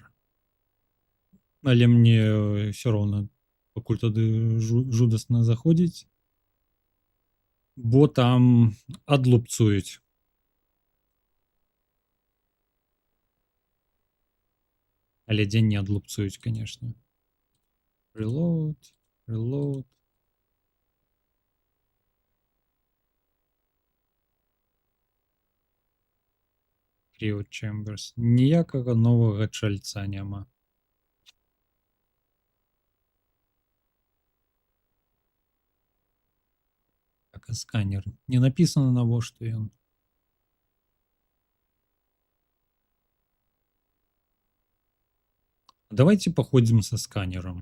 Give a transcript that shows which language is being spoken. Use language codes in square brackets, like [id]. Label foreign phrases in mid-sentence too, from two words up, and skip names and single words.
[be] Але мне ўсё роўна пакуль туды жудасна заходзіць, бо там адлупцуюць. Але дзень не адлупцуюць, канешне. [en] Reload. Cryo Chambers. [be] Ніякага новага чальца няма. Так, а сканер. Не написано, навошта ён. Давайте паходзім са сканером.